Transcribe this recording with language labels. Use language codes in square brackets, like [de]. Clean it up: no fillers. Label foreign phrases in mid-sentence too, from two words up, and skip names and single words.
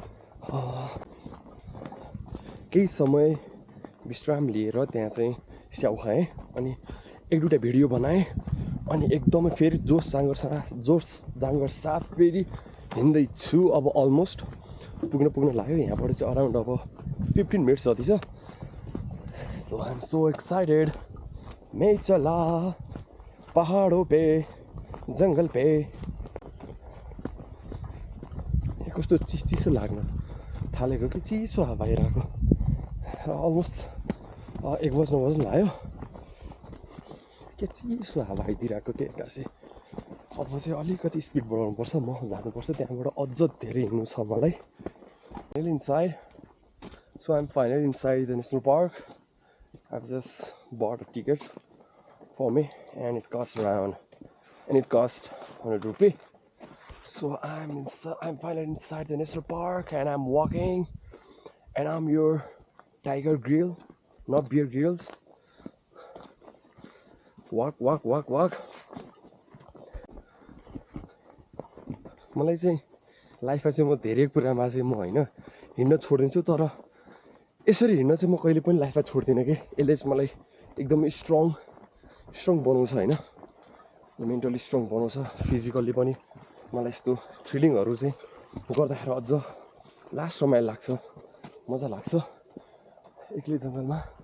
[ne] केही समय विश्राम लिएर त्यहाँ चाहिँ स्याउ खाएँ अनि 1-2 भिडियो बनाएँ अनि एकदमै फेरि जोस जाँगर साथ फेरि हिँड्दैछु अब अलमोस्ट पुग्न लाग्यो यहाँबाट चाहिँ अराउन्ड अब 15 मिनट्स जति छ [en] so I am so excited [hi] मैं चला पहाडों पे जङ्गल पे [ne] कस्तो चिसो लाग्न थालेको कि चिसो हावा आइरहेको अलमोस्ट 1 बज्न लाग्यो के चिसो हावा आइदिरहेको के एक्कासी अब चाहिँ अलिकति स्पिड बढाउनुपर्छ म जानुपर्छ त्यहाँबाट अझ धेरै हिँड्नु छ मलाई [en] inside so I am finally inside the national park I have just bought a ticket for me and it cost 100 rupees. So I'm finally inside the national park and I'm walking and I'm your Tiger Grill, not Beer Grills. Walk. [ne] मलाई चाहिँ लाइफमा चाहिँ म धेरै कुरामा चाहिँ म होइन हिँड्न छोडिदिन्छु तर यसरी हिँड्न चाहिँ म कहिले पनि लाइफमा छोड्दिनँ कि यसले चाहिँ मलाई एकदमै स्ट्रङ बनाउँछ होइन [en] mentally strong [ne] बनाउँछ फिजिकल्ली पनि मलाई यस्तो थ्रिलिङहरू चाहिँ गर्दाखेरि अझ लास्ट रमाइलो लाग्छ मजा लाग्छ एक्लै जङ्गलमा